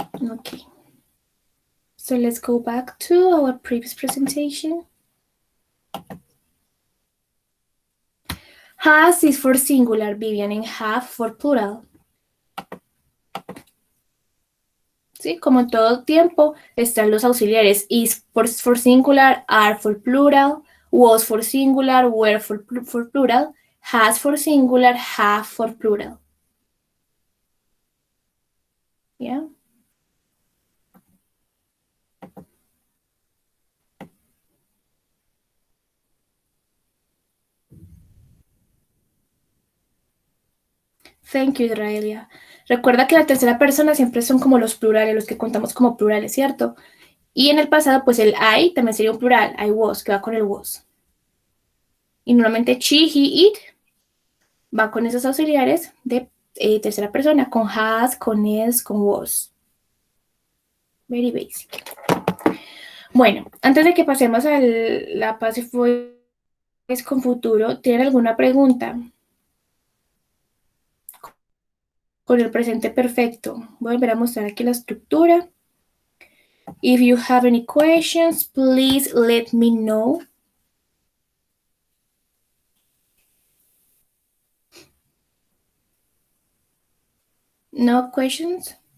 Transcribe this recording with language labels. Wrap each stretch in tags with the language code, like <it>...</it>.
<en>Okay. So let's go back to our previous presentation. Has is for singular, Vivian, and have for plural.</en> <es>¿Sí? Como en todo tiempo están los auxiliares.</es> <en>Is for singular, are for plural, was for singular, were for plural, has for singular, have for plural. Yeah. Thank you, Israelia.</en> <es>Recuerda que la tercera persona siempre son como los plurales, los que contamos como plurales, ¿cierto? Y en el pasado, pues el I también sería un plural, I was, que va con el was. Y normalmente she, he, it va con esos auxiliares de tercera persona, con has, con is, con was.</es> <en>Very basic.</en> <es>Bueno, antes de que pasemos a la passive voice con futuro, ¿tienen alguna pregunta? Con el presente perfecto. Voy a volver a mostrar aquí la estructura.</es> <en>If you have any questions, please let me know. No questions?</en>